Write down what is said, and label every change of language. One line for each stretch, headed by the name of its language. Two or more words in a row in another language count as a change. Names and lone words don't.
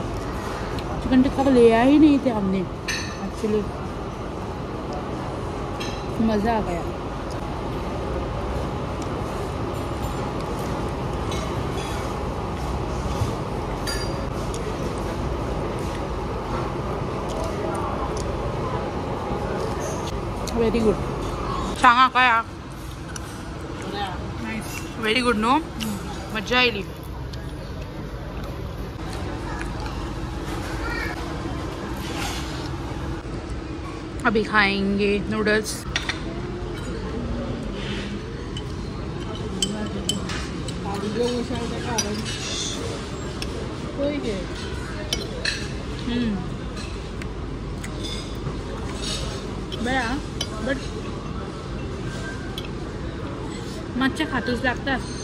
Hindi: चिकन टिक्का तो ले आए ही नहीं थे हमने एक्चुअली, मज़ा आ गया।
English: very good,
Marathi: सांगा काय
English: very good
Marathi: नो, मजा आयली।
Hindi: अभी खाएंगे नूडल्स।
Marathi: बया बट मच्छा खातूस लागतात।